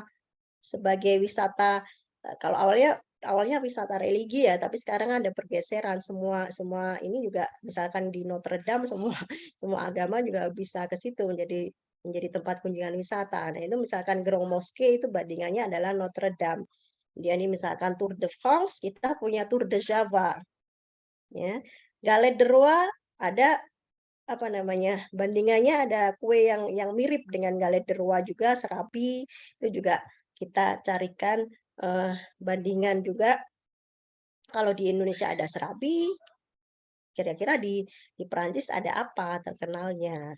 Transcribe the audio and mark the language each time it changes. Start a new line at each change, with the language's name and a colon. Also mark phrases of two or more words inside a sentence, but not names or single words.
Indonesian: Sebagai wisata, kalau awalnya wisata religi ya, tapi sekarang ada pergeseran, semua ini juga misalkan di Notre Dame semua agama juga bisa ke situ menjadi tempat kunjungan wisata. Nah, itu misalkan Grande Mosquée itu bandingannya adalah Notre Dame. Kemudian ini misalkan Tour de France, kita punya Tour de Java. Ya. Galette de Roi ada bandingannya, ada kue yang mirip dengan Galette de Roi juga, serabi, itu juga kita carikan bandingan juga. Kalau di Indonesia ada serabi, kira-kira di Perancis ada apa terkenalnya?